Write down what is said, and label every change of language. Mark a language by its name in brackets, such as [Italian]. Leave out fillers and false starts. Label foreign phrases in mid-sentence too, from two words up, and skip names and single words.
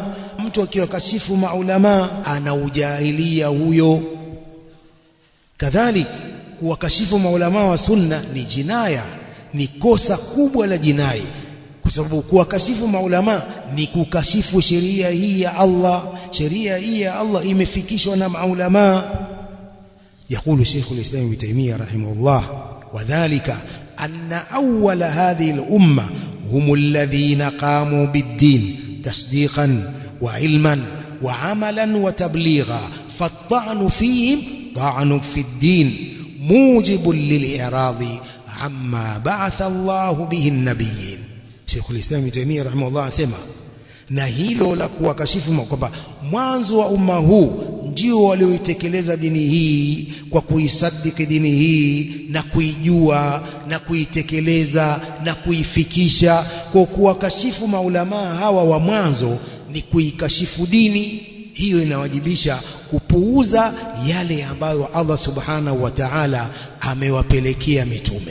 [Swahili] Mtu akiwakashifu maulama ana ujahilia huyo. Kadhalika kuwakashifu maulama wa sunna ni jinaya, ni kosa kubwa la jinai, kwa sababu kuwakashifu maulama ni kukashifu sheria hii ya Allah. Sheria hii ya Allah imefikishwa na maulama. [Arabic] يقول شيخ الإسلام ابن تيمية رحمه الله وذلك أن أول هذه الأمة هم الذين قاموا بالدين تصديقا وعلما وعملا وتبليغا، فالطعن فيهم طعن في الدين موجب للإعراض عما بعث الله به النبيين. شيخ الإسلام ابن تيمية رحمه الله [Swahili] asema, na hilo la kuwakashifu kwamba mwanzo wa umma huu ndio walioitekeleza dini hii kwa kuisadiki dini hii na kuijua na kuitekeleza na kuifikisha. Kwa kuwakashifu maulama hawa wa mwanzo ni kuikashifu dini hiyo, inawajibisha kupuuza yale ambayo Allah [Arabic] سبحانه وتعالى [Swahili] amewapelekea mitume.